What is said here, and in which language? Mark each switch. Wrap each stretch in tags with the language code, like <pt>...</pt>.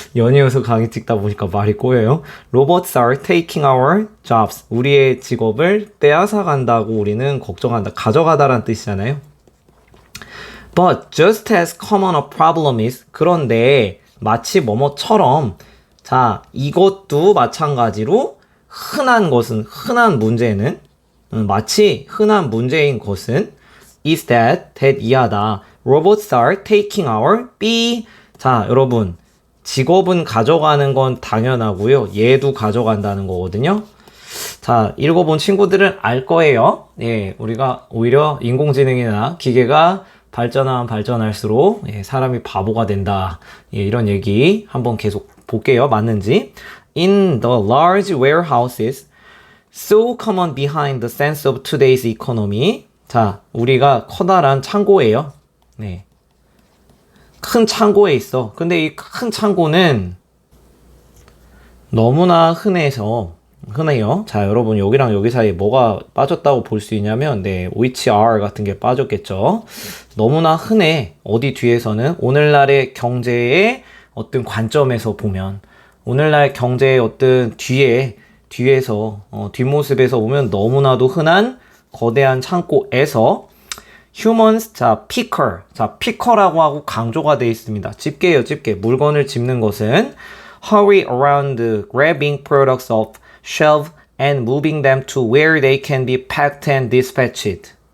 <ko>연이어서 강의 찍다 보니까 말이 꼬여요.</ko> <en>Robots are taking our jobs.</en> <ko>우리의 직업을 빼앗아 간다고 우리는 걱정한다. 가져가다란 뜻이잖아요.</ko> <en>But just as common a problem is.</en> <ko>그런데 마치 뭐뭐처럼 자, 이것도 마찬가지로 흔한 문제는 마치 흔한 문제인 것은</ko> <en>is that</en> <ko>이하다.</ko> <en>Robots are taking our B.</en> <ko>자, 여러분. 직업은 가져가는 건 당연하고요. 얘도 가져간다는 거거든요. 자, 읽어본 친구들은 알 거예요. 우리가 오히려 인공지능이나 기계가 발전하면 발전할수록 사람이 바보가 된다. 이런 얘기 한번 계속 볼게요. 맞는지.</ko> <en>In the large warehouses, so common behind the sense of today's economy.</en> <ko>자, 우리가 커다란 창고예요. 네. 큰 창고에 있어. 근데 이 큰 창고는 너무나 흔해요. 자, 여러분 여기랑 여기 사이에 뭐가 빠졌다고 볼 수 있냐면</ko> <en>which are</en> <ko>같은 게 빠졌겠죠. 너무나 흔해. 어디 뒤에서는 오늘날의 경제의 어떤 관점에서 보면 오늘날 경제의 어떤 뒤에서 뒷모습에서 보면 너무나도 흔한 거대한 창고에서 humans, 자, picker라고 하고 강조가 되어 있습니다. 집게예요, 집게. 물건을 집는 것은</ko> <en>hurry around grabbing products off shelf and moving them to where they can be packed and dispatched.</en>